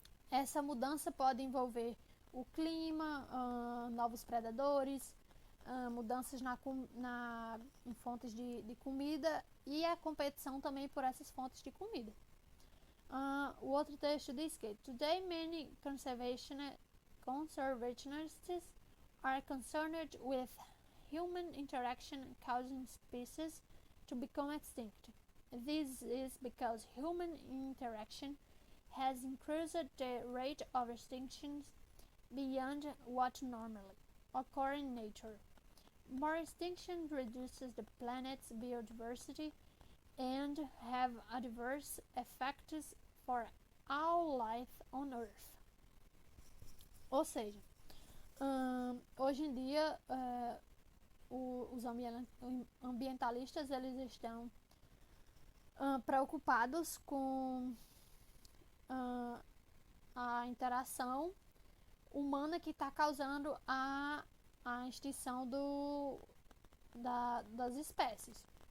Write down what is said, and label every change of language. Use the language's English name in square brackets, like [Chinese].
[Portuguese] Essa mudança pode envolver o clima, novos predadores, mudanças em fontes de comida e a competição também por essas fontes de comida. O outro texto diz que [English] Today many conservationists are concerned with human interaction causing species to become extinct. This is because human interaction has increased the rate of extinctions beyond what normally occurs in nature. More extinction reduces the planet's biodiversity and have adverse effects for all life on Earth. [Portuguese] Ou seja, hoje em dia os ambientalistas eles estão preocupados com a interação humana que está causando a extinção das espécies.